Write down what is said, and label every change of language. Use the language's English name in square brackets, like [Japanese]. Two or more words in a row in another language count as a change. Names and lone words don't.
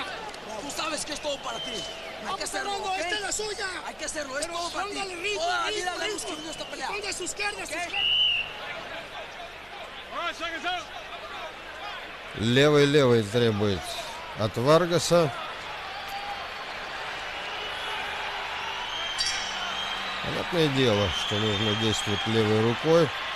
[Spanish] Tú sabes que es todo para ti. Hay que hacerlo, Fernando, ¿ok? esta es la suya. Hay que hacerlo, es Pero todo para ti. póngale ritmo, Toda la vida ritmo, le hemos ritmo. querido esta pelea. Ponga su izquierda, su ¿Ok? izquierda. [Russian] Левый требует от Варгаса. Понятное дело, что нужно действовать левой рукой.